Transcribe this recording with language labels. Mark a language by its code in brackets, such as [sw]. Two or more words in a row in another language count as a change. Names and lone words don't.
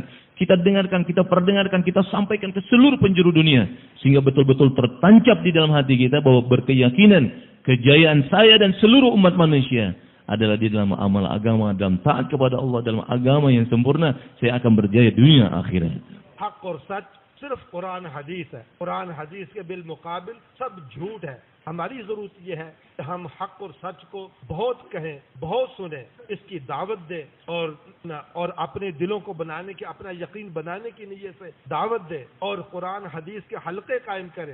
[id] Kita dengarkan, kita perdengarkan, kita sampaikan ke seluruh penjuru dunia. Sehingga betul-betul tertancap di dalam hati kita bahwa berkeyakinan kejayaan saya dan seluruh umat manusia adalah di dalam amal agama, dalam taat kepada Allah, dalam agama yang sempurna. Saya akan berjaya dunia akhirat. [hi] हक और सच सिर्फ कुरान हदीस है। कुरान हदीस के बिलमुकाबिल सब झूठ है। हमारी जरूरत यह है कि हम हक और सच को बहुत कहें, बहुत सुने, इसकी दावत दें और अपने दिलों को बनाने की, अपना यकीन बनाने की नीयत से दावत दें और कुरान हदीस के हलके कायम करें।